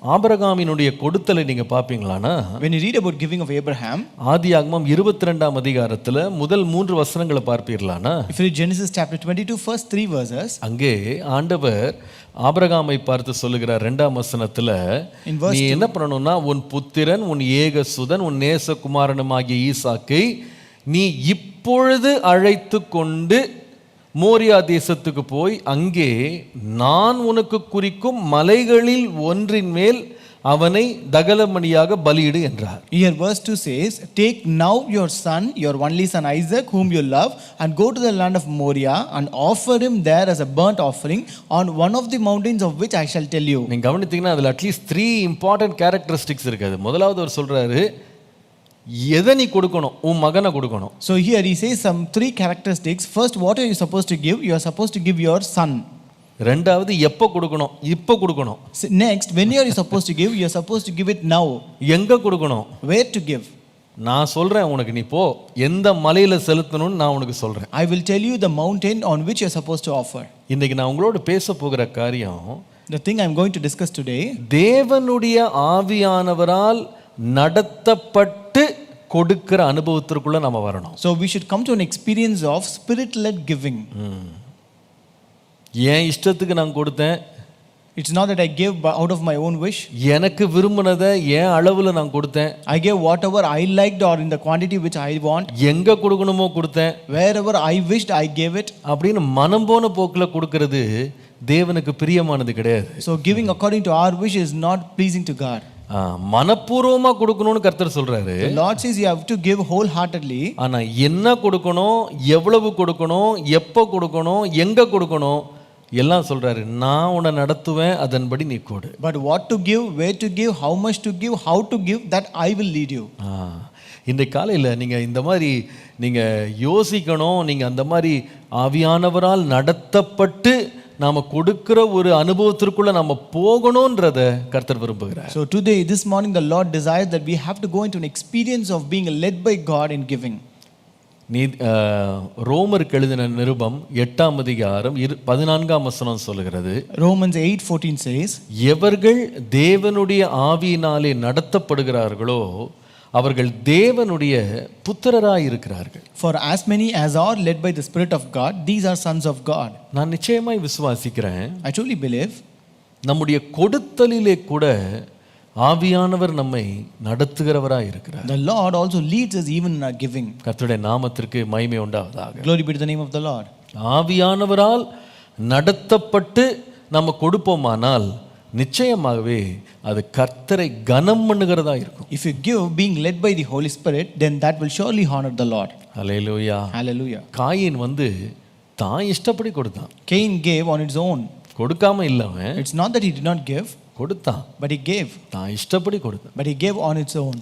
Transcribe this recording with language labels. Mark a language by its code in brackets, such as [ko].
[ta] ஆபிரகாமினுடைய கொடுத்தலை நீங்க பாப்பீங்களானா, [en] When you read about giving of Abraham, [ta] ஆதியாகமம் 22ஆம் அதிகாரத்துல முதல் 3 வசனங்களை பார்ப்பீர்களானா, [en] if you read Genesis chapter 22 first 3 verses, [ta] அங்கே ஆண்டவர் ஆபிரகாமை பார்த்து சொல்லுகிறார் 2ஆம் வசனத்துல, நீ என்ன பண்ணணும்னா உன் புத்திரன், உன் ஏகசுதன், உன் நேசகுமாரனுமாகிய ஈசாக்கை நீ இப்பொழுது அழைத்து கொண்டு மோரியா தேசத்துக்கு போய் அங்கே நான் உனக்கு குறிக்கும் மலைகளில் ஒன்றின் மேல் அவனை தகனபலியாக பலியிடு என்றார். [en] Here verse 2 says, take now your son, your only son Isaac, whom you love, and go to the land of Moriah and offer him there as a burnt offering on one of the mountains of which I shall tell you. [ta] நீங்க கவனித்தீங்கன்னா அதுல [en] at least 3 important characteristics [ta] இருக்குது. முதலாவது அவர் சொல்றாரு, எதை நீ கொடுக்கணும், உன் மகனை கொடுக்கணும். [en] So here he says some 3 characteristics. First, what are you supposed to give? You are supposed to give your son. [ta] ரெண்டாவது எப்போ கொடுக்கணும், இப்போ கொடுக்கணும். [en] Next, when are you supposed to give? You are supposed to give it now. [ta] எங்க கொடுக்கணும், [en] where to give. [ta] நான் சொல்றேன் உனக்கு, நீ போ எந்த மலையில செலுத்தணும்னு நான் உனக்கு சொல்றேன். [en] I will tell you the mountain on which you are supposed to offer. [ta] இன்னைக்கு நான் உங்களோட பேச போகிற காரியம், [en] the thing I am going to discuss today, [ta] தேவனுடைய ஆவியானவரால் நடத்தப்பட்டு கொடுக்கிற அனுபவத்திற்குள்ள நம்ம வரணும். [en] So we should come to an experience of spirit led giving. [ta] ஏன் இஷ்டத்துக்கு நான் கொடுத்தேன், [en] it's not that I gave out of my own wish. [ta] எனக்கு விரும்பினதை ஏன் அளவுல நான் கொடுத்தேன். [en] I gave whatever I liked or in the quantity which I want. [ta] எங்க கொடுக்கணுமோ கொடுத்தேன். [en] wherever I wished I gave it. [ta] அப்படின்னு மனம் போன போக்குல கொடுக்கிறது தேவனுக்கு பிரியமானது கிடையாது. [en] So giving according to our wish is not pleasing to God. [ta] மனப்பூர்வமா கொடுக்கணும்னு கர்த்தர் சொல்றாரு. [en] The Lord says you have to give wholeheartedly. [ta] ஆனா என்ன கொடுக்கணும், எவ்வளவு கொடுக்கணும், எப்போ கொடுக்கணும், எங்க கொடுக்கணும் எல்லாம் சொல்றாரு. நான் உன்னை நடத்துவேன், அதன்படி நீ கொடு. [en] But what to give, where to give, how much to give, how to give, that I will lead you. [ta] இன்றைக்கு காலையில் நீங்கள் இந்த மாதிரி நீங்கள் யோசிக்கணும். நீங்கள் அந்த மாதிரி ஆவியானவரால் நடத்தப்பட்டு நாம் கொடுக்கிற ஒரு அனுபவத்திற்குள்ள நம்ம போகணுன்றத கர்த்தர் விரும்புகிறார். [en] So today, this morning, the Lord desires that we have to go into an experience of being led by God in giving. [ta] நீ ரோமருக்கு எழுதின நிருபம் 8ஆம் அதிகாரம் 14ஆம் வசனம் சொல்லுகிறது. [en] Romans 8:14 says, [ta] எவர்கள் தேவனுடைய ஆவியினாலே நடத்தப்படுகிறார்களோ அவர்கள் தேவனுடைய புத்திரராய் இருக்கிறார்கள். [en] For as many as are led by the Spirit of God, these are sons of God. [ta] நான் நிச்சயமாய் விசுவாசிக்கிறேன். [en] I truly believe [ta] நம்முடைய கொடுத்தலிலே கூட ஆவியானவர் நம்மை நடத்துகிறவராய் இருக்கிறார். [en] the Lord also leads us even in our giving. [ta] கர்த்தருடைய நாமத்திற்கு மகிமை உண்டாவதாக. [en] Glory be to the name of the Lord. [ta] ஆவியானவரால் நடத்தப்பட்டு நம்ம கொடுப்போமானால் நிச்சயமாகவே அது கர்த்தரை கனம் பண்ணுகிறதா இருக்கும். [en] If you give being led by the Holy Spirit, then that will surely honor the Lord. [ta] Hallelujah. [en] Hallelujah. [ta] Coin தான் இஷ்டப்படி கொடுத்தான். [en] Cain gave on its own. [ta] கொடுக்காம இல்லவன். [en] It's not that he did not give, [ta] கொடுத்தான், [en] but he gave. [ta] தான் இஷ்டப்படி கொடுத்தான். [en] But he gave on its own.